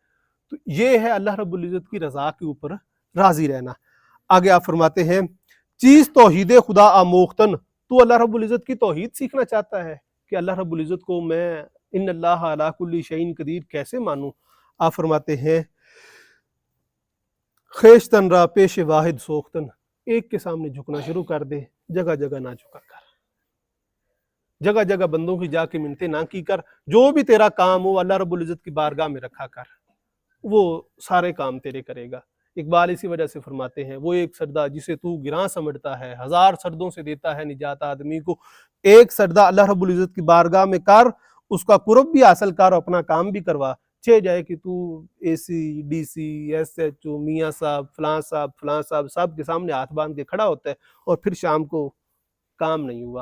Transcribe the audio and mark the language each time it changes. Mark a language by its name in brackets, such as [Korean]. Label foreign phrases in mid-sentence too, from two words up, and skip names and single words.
[Urdu] تو یہ ہے اللہ رب العزت کی رضا کے اوپر راضی رہنا۔ آگے آپ فرماتے ہیں [Persian] چیز توحید خدا آموختن، [Urdu] تو اللہ رب العزت کی توحید سیکھنا چاہتا ہے کہ اللہ رب العزت کو میں [Arabic] ان اللہ علی کل شیء قدیر [Urdu] کیسے مانوں۔ آپ فرماتے ہیں [Persian] خیشتن را پیش واحد سوختن، [Urdu] ایک کے سامنے جھکنا شروع کر دے، جگہ جگہ نہ جھکا کر، جگہ جگہ بندوں کی جا کے منتیں نہ کی کر، جو بھی تیرا کام ہو اللہ رب العزت کی بارگاہ میں رکھا کر، وہ سارے کام تیرے کرے گا۔ اقبال اسی وجہ سے فرماتے ہیں وہ ایک سردہ جسے تو گراں سمجھتا ہے، ہزار سردوں سے دیتا ہے نجات آدمی کو، ایک سردہ اللہ رب العزت کی بارگاہ میں کر، اس کا قرب بھی حاصل کر، اپنا کام بھی کروا، چھ جائے کہ تو اے سی، ڈی سی، ایس ایچ او، میاں صاحب، فلاں صاحب، فلاں صاحب، سب کے سامنے ہاتھ باندھ کے کھڑا ہوتا ہے اور پھر شام کو کام نہیں ہوا۔